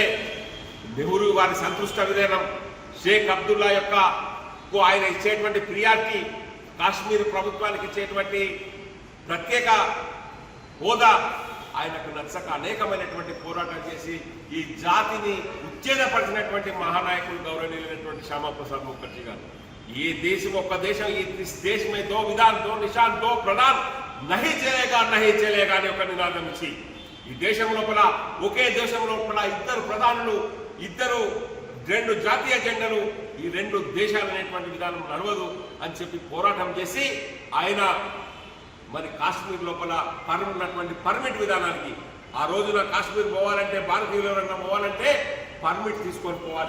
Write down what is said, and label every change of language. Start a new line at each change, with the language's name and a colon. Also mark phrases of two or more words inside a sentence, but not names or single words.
Telugu: నెహ్రూ వారి సంతుష్ట విధానం, షేక్ అబ్దుల్లా యొక్క ఆయన ఇచ్చేటువంటి ప్రియారిటీ, కాశ్మీర్ ప్రభుత్వానికి ఇచ్చేటువంటి ప్రత్యేక హోదా ఆయనకు నచ్చక అనేకమైనటువంటి పోరాటం చేసి ఈ జాతిని ఉచ్ఛేదపరిచినటువంటి మహానాయకులు గౌరవనీయులైనటువంటి శ్యామాప్రసాద్ ముఖర్జీ గారు.
Hindi: ये देश
Telugu: ఒక్క దేశం,
Hindi: इस देश में दो विधान, दो निशान, दो प्रधान नहीं चलेगा
Telugu: అని ఒక నినాదం ఇచ్చి ఈ దేశం లోపల ఒకే దేశం లోపల ఇద్దరు ప్రధానులు, రెండు జాతీయ జెండాలు, ఈ రెండు దేశాలు అనేటువంటి విధానం నడవదు అని చెప్పి పోరాటం చేసి ఆయన మరి కాశ్మీర్ లోపల ఉన్నటువంటి పర్మిట్ విధానానికి, ఆ రోజున కాశ్మీర్ పోవాలంటే భారతీయులు ఎవరన్నా పోవాలంటే పర్మిట్ తీసుకొని పోవాలి.